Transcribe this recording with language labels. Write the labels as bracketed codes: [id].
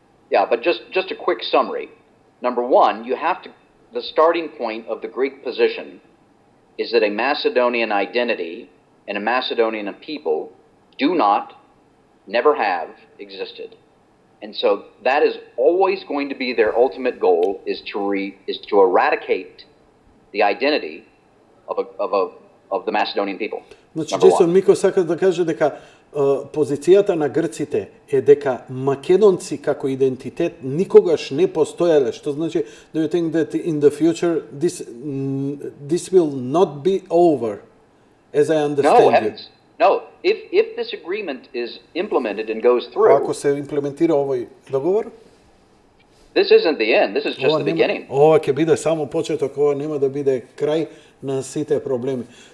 [en] Yeah, but just a quick summary. Number one, the starting point of the Greek position is that a Macedonian identity and a Macedonian people do not, never have existed. And so that is always going to be their ultimate goal, is to eradicate the identity of the Macedonian people. [mk] Значи, Джейсон Мико сака да каже дека позицијата на грците е дека македонци како идентитет никогаш не постоеле, што значи, [en] do you think that in the future this will not be over, as I understand it? No, if this agreement is implemented and goes through, [mk] Ако се имплементира овој договор, [en] this isn't the end, this is just the beginning. [mk] Ова ќе биде само почеток, ова нема да биде крај на сите проблеми.